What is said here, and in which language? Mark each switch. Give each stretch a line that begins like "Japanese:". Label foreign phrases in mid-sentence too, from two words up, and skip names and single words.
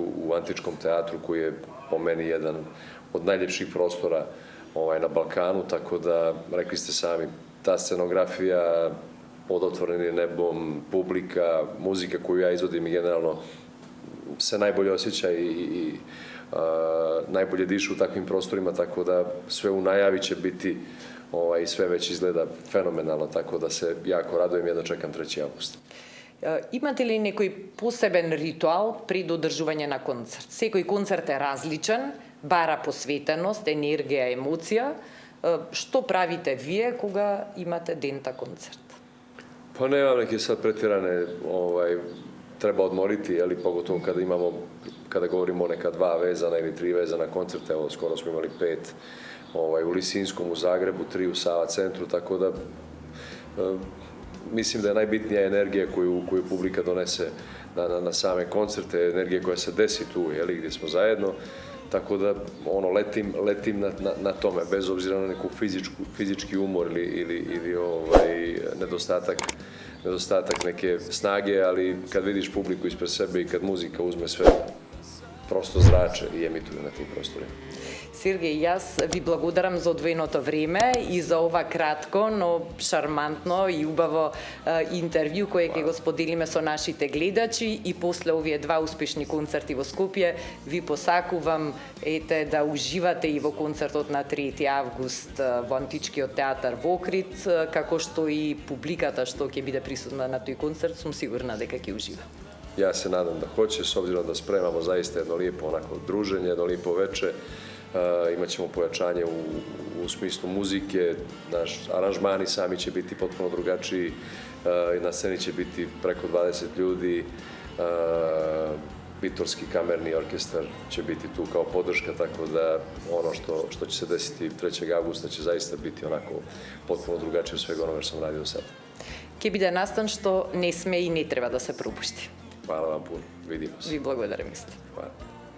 Serbian: u Antičkom teatru koji je po meni jedan od najljepših prostora na Balkanu, tako da, rekli ste sami, ta scenografija pod otvorenim nebom, publika, muzika koju ja izvodim i generalno se najbolje osjeća i najbolje dišu u takvim prostorima, tako da sve u najavi će biti i sve već izgleda fenomenalno, tako da se jako radujem i jedno čekam 3. avgust.
Macedonian: Имате ли некој посебен ритуал пред одржување на концерт? Секој концерт е различен, бара посветеност, енергија, емоција. Што правите вие кога имате дента концерт?
Serbian: Pa nemam neke sad pretjerane, treba odmoriti, pogotovo kada govorimo o neka 2 vezana ili 3 vezana koncerta, evo skoro smo imali 5 u Lisinskom, u Zagrebu, 3 u Sava centru, tako da mislim da je najbitnija energija koju publika donese na same koncerte, energija koja se desi tu, gdje smo zajedno, tako da letim na tome, bez obzira na neku fizički umor ili nedostatak neke snage, ali kad vidiš publiku ispred sebe i kad muzika uzme sve, prosto zrače i emituju na tim prostorima.
Macedonian: Сергеј, јас ви благодарам за одвоеното време и за ова кратко, но шармантно и убаво интервју кое ќе го споделиме со нашите гледачи и после овие 2 успешни концерти во Скопје ви посакувам да уживате и во концертот на 3 август во Античкиот театар во Охрид, како што и публиката што ќе биде присутна на тој концерт, сум сигурна дека ќе ужива.
Serbian: Ja se nadam da hoće, s obzirom da spremamo zaista jedno lijepo druženje, jedno lijepo veče. Imat ćemo pojačanje u smislu muzike, naš aranžmani sami će biti potpuno drugačiji, na sceni će biti preko 20 ljudi, Bitorski kamerni orkestar će biti tu kao podrška, tako da ono što će se desiti 3. avgusta će zaista biti onako potpuno drugačije od svega onoga što sam radio sad.
Macedonian: Ќе биде настан што не сме и не треба да се пропушти.
Serbian: Hvala vam puno, vidimo se.
Macedonian: Ви благодарам исто.
Serbian: Hvala.